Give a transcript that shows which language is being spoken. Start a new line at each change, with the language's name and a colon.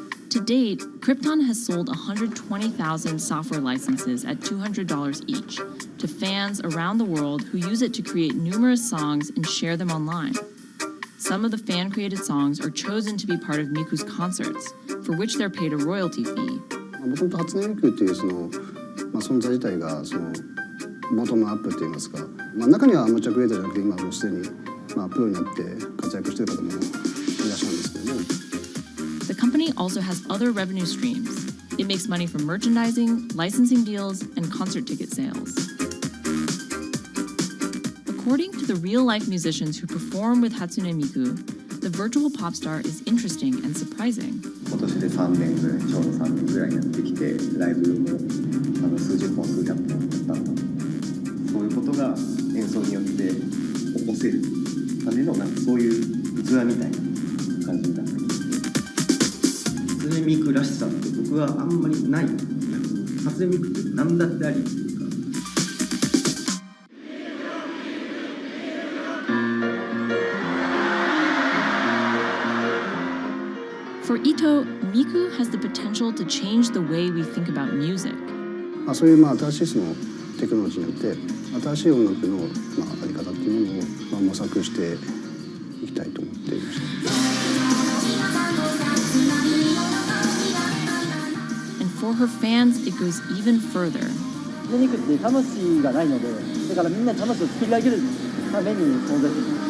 English: To date, Krypton has sold 120,000 software licenses at $200 each to fans around the world who use it to create numerous songs and share them online. Some of the fan-created songs are chosen to be part of Miku's concerts, for which they're paid a royalty fee.
Japanese: もともと初音ミクっていう存在自体がボトムアップって言いますか、中にはアマチュアクリエイターじゃなくて今もうすでにプロになって活躍している方もいらっしゃるんですけども。
English: The company also has other revenue streams. It makes money from merchandising, licensing deals, and concert ticket sales. According to the real-life musicians who perform with Hatsune Miku, the virtual pop star is interesting and surprising.
Japanese: 今年で3年ぐらい、ちょうど3年ぐらいやってきて、ライブも数十本、数百本やったので、そういうことが演奏によって起こせるためのそういう器みたいな感じになってます。初音ミクらしさって僕はあんまりない。初音ミクって何だってありっていうか。
English: For Ito, Miku has the potential to change the way we think about music.
Japanese: そういう新しいテクノロジーによって新しい音楽のあり方っていうものを模索していきたいと思っていました。
English: And for her fans, it goes even further.
Japanese: ミクって魂がないので、だからみんな魂を作り上げるために存在する。